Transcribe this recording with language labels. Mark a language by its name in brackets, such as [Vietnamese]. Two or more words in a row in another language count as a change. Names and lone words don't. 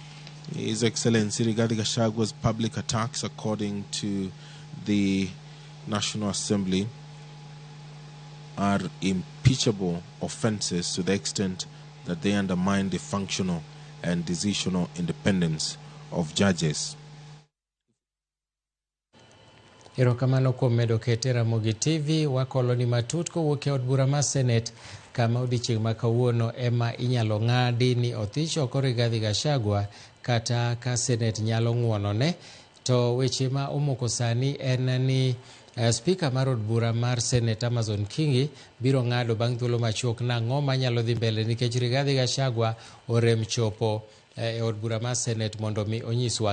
[English] His Excellency Rigathi Gachagua's public attacks, according to the National Assembly, are impeachable offenses to the extent that they undermine the functional and decisional independence of judges. [Luo (Kenya and Tanzania)] Erokamano kuom medo kete Ramogi TV wakoloni matut kowuok e od bura mar Senet, kama odiochieng' ma kawuono ema inyalo ng'adi ni othich oko Rigathi Gachagua kata ka Senet nyalo ng'wonone To weche ma omoko sani en ni Spika mar od bura mar Senet Amazon Kingi biro ng'ado bang' thuolo machuok nang'o manyalo dhi mbele nikech Rigathi Gachagua orem chopo e od bura mar Senet mondo mi onyiswa.